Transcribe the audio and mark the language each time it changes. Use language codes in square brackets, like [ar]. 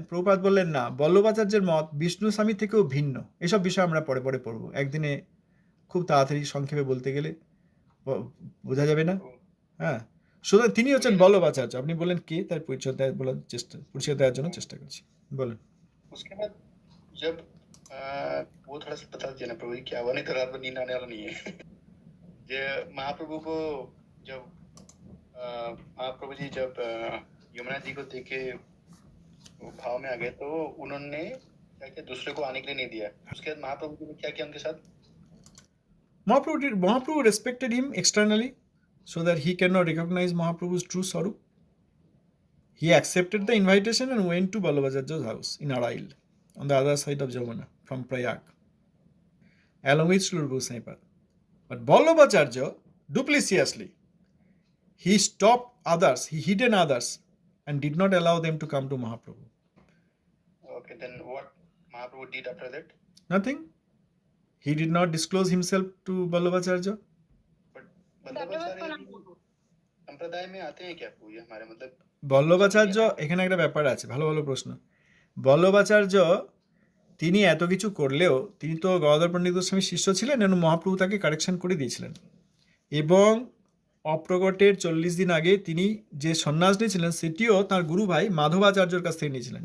[bn] প্রভুপাদ বললেন না, বল্লভাচার্যের মত বিষ্ণু স্বামী থেকেও ভিন্ন। এসব বিষয় আমরা পরে পরে পড়ব, একদিনে খুব তাড়াতাড়ি সংক্ষেপে বলতে গেলে বোঝা যাবে না। হ্যাঁ, সুতরাং তিনি হচ্ছেন বল্লভাচার্য। আপনি বলেন কে, তার পরিচয় দেওয়ার জন্য চেষ্টা করছি, বলেন। [hi] उसके बाद जब वो थोड़ा सा बता दीजिए ना प्रभु जी, क्या हुआ, नहीं तो रात भर नींद आने वाला नहीं है। ये महाप्रभु को जब महाप्रभु जी जब यमुना जी को देखे भाव में आ गए, तो उन्होंने क्या किया, दूसरे को आने के लिए नहीं दिया। उसके बाद महाप्रभु जी ने क्या किया उनके साथ? [en] Mahaprabhu respected him externally so that he cannot recognize Mahaprabhu's true swarup. He accepted the invitation and went to Ballabhacharya's house in Arail, on the other side of Jamuna, from Prayag, along with Sri Goswami. But Ballabhacharya, duplicitously, he stopped others, he hidden others, and did not allow them to come to Mahaprabhu. Okay, then what Mahaprabhu did after that? Nothing. He did not disclose himself to Ballabhacharya. But [hi] Vallabhacharya संप्रदाय में आते हैं क्या प्रभु? ये हमारे मतलब [bn] বল্লভাচার্য এখানে একটা ব্যাপার আছে, ভালো ভালো প্রশ্ন। বল্লভাচার্য তিনি এত কিছু করলেও তিনি তো গদাধর পণ্ডিত গোস্বামীর শিষ্য ছিলেন এবং মহাপ্রভু তাকে কারেকশন করে দিয়েছিলেন, এবং অপ্রকটের 40 দিন আগে তিনি যে সন্ন্যাস নিয়েছিলেন সেটিও তার গুরু ভাই মাধবাচার্যর কাছ থেকে নিয়েছিলেন।